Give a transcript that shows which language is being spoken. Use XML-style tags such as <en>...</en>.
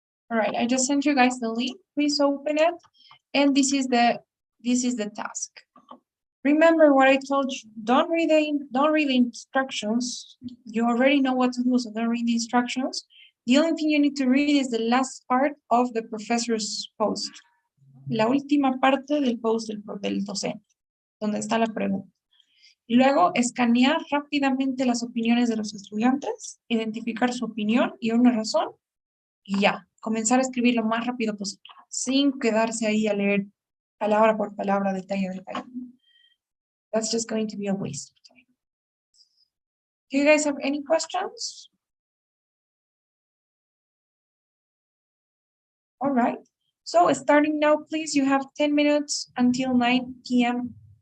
<en>All right, I just sent you guys the link. Please open it. And this is the task. Remember what I told you. Don't read the instructions. You already know what to do, so don't read the instructions. The only thing you need to read is the last part of the professor's post.</en> <es>La última parte del post del docente, donde está la pregunta. Y luego escanear rápidamente las opiniones de los estudiantes, identificar su opinión y una razón, y ya, comenzar a escribir lo más rápido posible, sin quedarse ahí a leer palabra por palabra, detalle a detalle.</es> <en>That's just going to be a waste of time. Do you guys have any questions? All right. So starting now, please, you have 10 minutes until 9 p.m.</en>